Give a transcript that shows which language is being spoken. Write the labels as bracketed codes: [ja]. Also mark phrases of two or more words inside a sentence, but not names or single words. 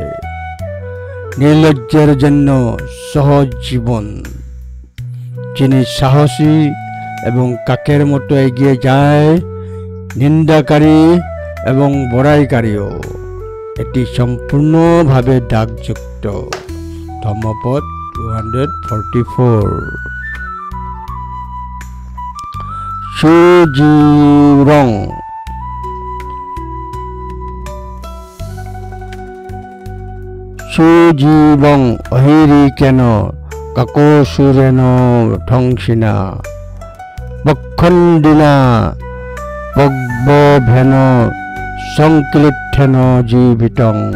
[bn] নির্লজ্জের জন্য সহজ জীবন। যিনি সাহসী এবং কাকের মতো এগিয়ে যায়, নিন্দাকারী এবং বড়াইকারীও। এটি সম্পূর্ণভাবে দাগযুক্ত। ধম্মপদ 244। [pi] সুজিরং। সুজীবং অহিরিকেন কাকোসুরেণ ধ্বংসিনা বক্ষণ্ডিনা পগ্বভেন সংক্লিঠেন জীবিতং।